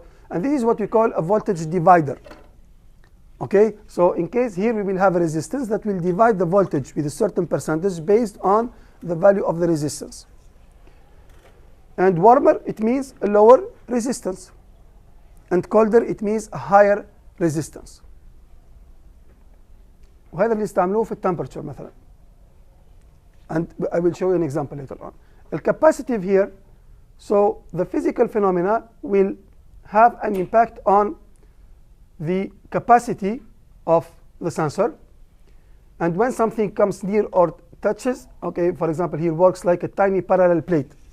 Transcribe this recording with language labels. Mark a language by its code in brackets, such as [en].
[en] And this is what we call a voltage divider. Okay, so in case here we will have a resistance that will divide the voltage with a certain percentage based on the value of the resistance. And warmer, it means a lower resistance. And colder, it means a higher resistance. [ar] وهذا اللي استعملوه في temperature مثلا. [en] And I will show you an example later on. The capacitive here, so the physical phenomena will have an impact on the capacity of the sensor. And when something comes near or touches, okay, for example, here works like a tiny parallel plate.